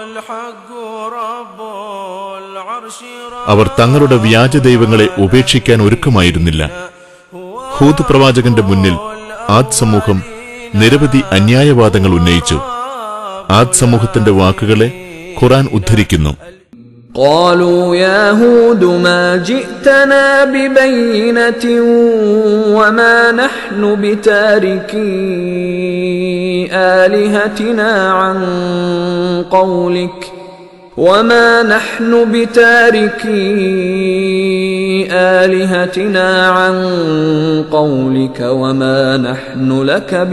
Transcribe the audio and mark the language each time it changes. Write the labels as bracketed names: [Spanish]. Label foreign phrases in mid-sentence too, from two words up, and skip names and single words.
[Malayalam] അവർ തങ്ങളുടെ വ്യാജദൈവങ്ങളെ ഉപേക്ഷിക്കാൻ ഒരുക്കമായിരുന്നില്ല. ഹൂദ് പ്രവാചകന്റെ മുന്നിൽ ആദ് സമൂഹം നിരവധി അന്യായവാദങ്ങൾ ഉന്നയിച്ചു. ആദ് സമൂഹത്തിന്റെ വാക്കുകളെ ഖുർആൻ ഉദ്ധരിക്കുന്നു. [Arabic] قالوا يا هود ما جئتنا ببينة وما نحن بتاركي آلهتنا عن قولك وما نحن بتاركي آلهتنا عن قولك وما نحن لك